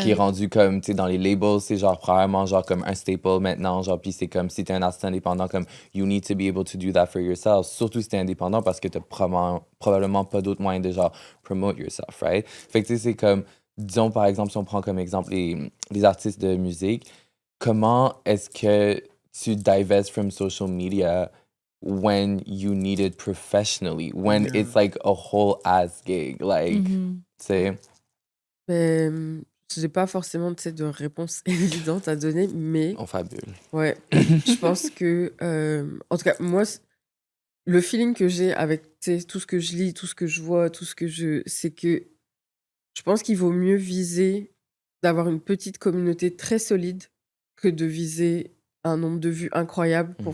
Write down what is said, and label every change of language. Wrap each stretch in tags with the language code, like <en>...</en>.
<fr>qui est rendu comme, tu sais, dans les labels, c'est genre probablement genre comme un staple maintenant, genre, puis c'est comme si t'es un artiste indépendant, comme</fr> <en>you need to be able to do that for yourself,</en> <fr>surtout si t'es indépendant parce que t'as probablement pas d'autres moyens de genre</fr> <en>promote yourself, right?</en> <fr>Fait que tu sais, c'est comme, disons par exemple, si on prend comme exemple les artistes de musique, comment est-ce que tu</fr> <en>divest from social media when you need it professionally, when Yeah. it's like a whole ass gig, like,</en> <fr>tu sais. J'ai pas forcément, tu sais, de réponse évidente à donner, mais On fabule. ouais, je pense que, en tout cas, moi, le feeling que j'ai avec tout ce que je lis, tout ce que je vois, c'est que je pense qu'il vaut mieux viser d'avoir une petite communauté très solide que de viser un nombre de vues incroyable pour</fr>